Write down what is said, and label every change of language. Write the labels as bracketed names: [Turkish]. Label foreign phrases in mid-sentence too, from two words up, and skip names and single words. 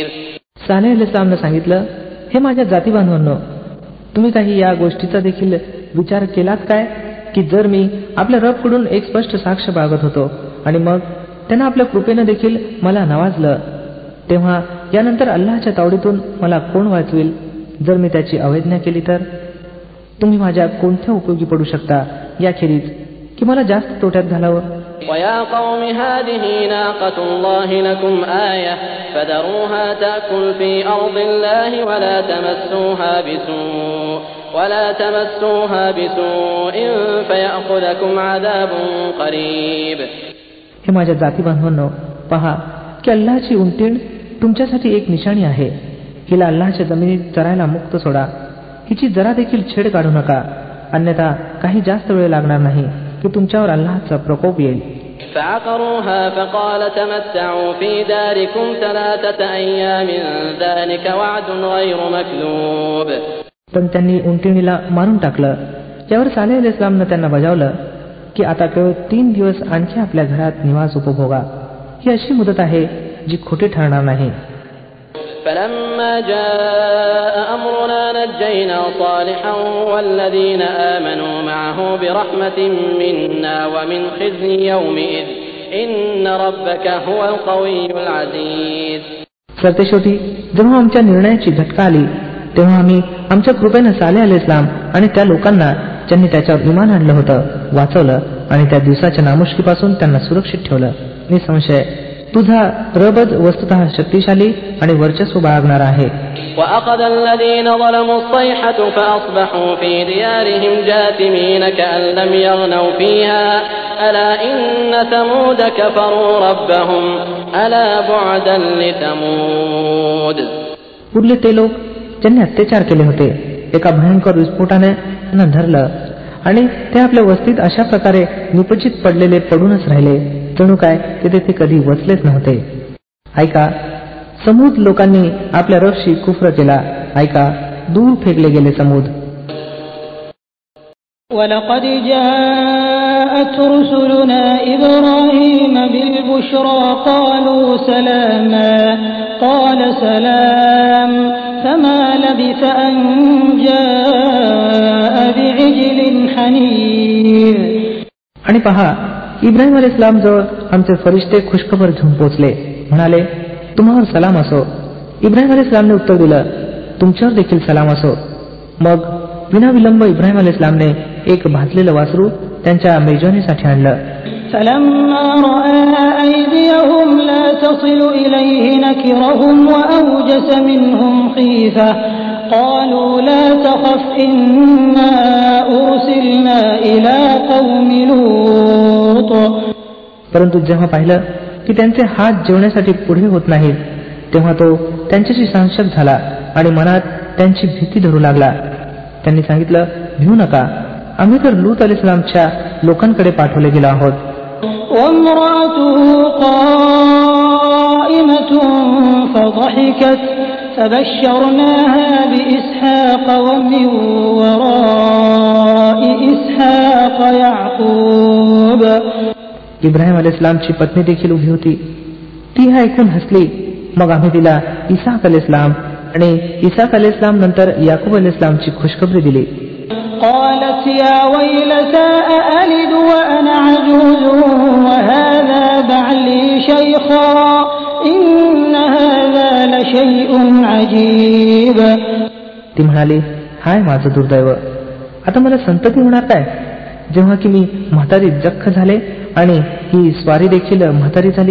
[Marathi] सालेह अलैहिस्सलामने सांगितलं, हे माझ्या जाती बांधवांनो, तुम्ही काही या गोष्टीचा देखील विचार केलात काय की जर मी आपल्या रबकडून एक स्पष्ट साक्ष बाळगत होतो आणि मग त्यानं आपल्या कृपेनं देखील मला नवाजलं, तेव्हा यानंतर अल्लाहच्या तावडीतून मला कोण वाचवेल? जर मी त्याची अवहेलना केली तर तुम्ही माझ्या कोणत्या उपयोगी पडू शकता याखेरीज की मला जास्त तोट्यात घालावं? [Arabic] ويا قوم هذه ناقة الله لكم آية فذروها تأكل في أرض الله ولا تمسوها بسوء فيأخذكم عذاب قريب. [Marathi] हे माझ्या जाती बांधवांनो, पहा की अल्लाहची उंटीण तुमच्यासाठी एक निशाणी आहे. हिला अल्लाहच्या जमिनीत चरायला मुक्त सोडा. हिची जरा देखील छेड काढू नका, अन्यथा काही जास्त वेळ लागणार नाही की तुमच्यावर अल्लाहचा प्रकोप येईल. [Arabic] فعقروها فقال تمتعوا في داركم 3 أيام ذلك وعد غير مكذوب. [Marathi] पण त्यांनी उंटिणीला मारून टाकलं. यावर सालेह अलैहिस्सलामनं त्यांना बजावलं की आता केवळ 3 दिवस आणखी आपल्या घरात निवास उपभोगा. ही अशी मुदत आहे जी खोटी ठरणार नाही. [Arabic] فلما جاء أمرنا نجينا صالحا والذين آمنوا معه برحمة منا ومن خزي يومئذ إن ربك هو القوي العزيز. [Marathi] सरतेशेवटी जेव्हा आमच्या निर्णयाची झटका आली तेव्हा आम्ही आमच्या कृपेनं सालेह अलैहिस्सलाम आणि त्या लोकांना ज्यांनी त्याच्यावर इमान आणलं होतं वाचवलं आणि त्या दिवसाच्या नामुष्कीपासून त्यांना सुरक्षित ठेवलं. निसंशय तुझा रबच वस्तुतः शक्तिशाली आणि वर्चस्व बाळगणारा आहे. [Arabic] وأخذ الذين ظلموا الصيحة فأصبحوا في ديارهم جاثمين كأن لم يغنوا فيها ألا إن ثمود كفروا ربهم ألا بعدا لثمود. [Marathi] उरले ते लोक ज्यांनी अत्याचार केले होते एका भयंकर विस्फोटाने त्यांना धरलं आणि ते आपल्या वस्तीत अशा प्रकारे निपचित पडलेले पडूनच राहिले जणू काय ते तेथे कधी वसलेच नव्हते. ऐका, समूद लोकांनी आपल्या रबशी कुफ्र केला. ऐका, दूर फेकले गेले समूद. [Arabic] وَلَقَدْ جَاءَتْ رُسُلُنَا إِبْرَاهِيمَ بِالْبُشْرَى قَالُوا سَلَامًا قَالَ سَلَامٌ فَمَا لَبِثَ أَنْ جَاءَ بِعِجْلٍ حَنِيذٍ. [Marathi] आणि पहा, इब्राहिम अलैहिस्सलाम जवळ आमचे फरिश्ते खुशखबर घेऊन पोचले. म्हणाले, तुम्हावर सलाम असो. इब्राहिम अलैहिस्सलामने उत्तर दिलं, तुमच्यावर देखील सलाम असो. मग विनाविलंब इब्राहिम अलैहिस्सलामने एक भाजलेलं वासरू त्यांच्या मेजवानीसाठी आणलं. [Arabic] فَلَمَّا رَأَى أَيْدِيَهُمْ لَا تَصِلُ إِلَيْهِ نَكِرَهُمْ وَأَوْجَسَ مِنْهُمْ خِيفَةً قَالُوا لَا تَخَفْ إِنَّا أُرْسِلْنَا إِلَى قَوْمِ لُوطٍ. [Marathi] परंतु जेव्हा पाहिलं की त्यांचे हात जेवण्यासाठी पुढे होत नाहीत, तेव्हा तो त्यांच्याशी संशय झाला आणि मनात त्यांची भीती धरू लागला. त्यांनी सांगितलं, भिऊ नका, आम्ही तर लूत अलैहिस्सलामच्या लोकांकडे पाठवले गेलो आहोत. [Arabic] وَامْرَأَتُهُ قَائِمَةٌ فَضَحِكَتْ فَبَشَّرْنَاهَا بِإِسْحَاقَ وَمِنْ وَرَاءِ إِسْحَاقَ يَعْقُوبَ. [Marathi] इब्राहिम अलैहिस्सलामची पत्नी देखील उभी होती. ती हे ऐकून हसली. मग आम्ही तिला इसाक अलैहिस्सलाम आणि इसाक अलैहिस्सलाम नंतर याकूब अलैहिस्सलामची खुशखबरी दिली. [Arabic] قالت يا ويلتى أألد وأنا عجوز وهذا بعلي شيخا إن هذا لشيء عجيب. [Marathi] ती म्हणाली, हाय माझं दुर्दैव, आता मला संतती होणार काय, जेव्हा की मी म्हातारी जख्ख झाले आणि ही स्वारी देखील म्हातारी झाली.